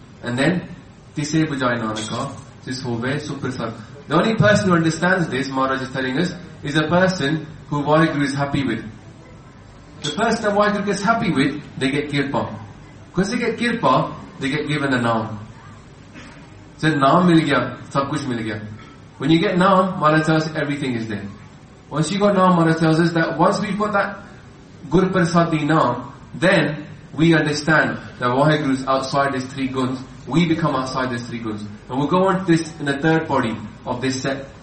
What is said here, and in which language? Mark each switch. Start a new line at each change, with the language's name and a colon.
Punjabi: And then, tise bujaye nanaka, jis hove suprasan.
English: The only person who understands this, Maharaj is telling us, is a person who Vaheguru is happy with. The person that Vaheguru gets happy with, they get kirpa. Because they get kirpa, they get given a naam.
Hindi: So, नाम मिल गया, सब कुछ मिल गया.
English: When you get naam, Maharaj tells us everything is there. Once you got naam, Maharaj tells us that once we've got that guru prasadi naam, then we understand that Waheguru is outside these three guns. We become outside these three guns. And we'll go on to this in the third body of this set.